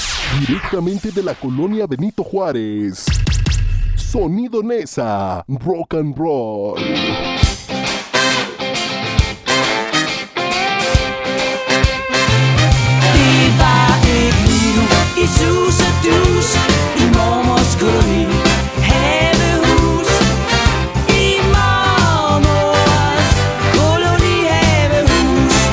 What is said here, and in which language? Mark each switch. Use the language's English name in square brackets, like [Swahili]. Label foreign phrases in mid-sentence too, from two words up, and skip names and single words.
[Spanish] Directamente de la colonia Benito Juárez. Sonido Nesa, [English] rock and roll. [Danish] Det var et liv i sus og dus, i mormors koloni, havehus. I mormors koloni, havehus.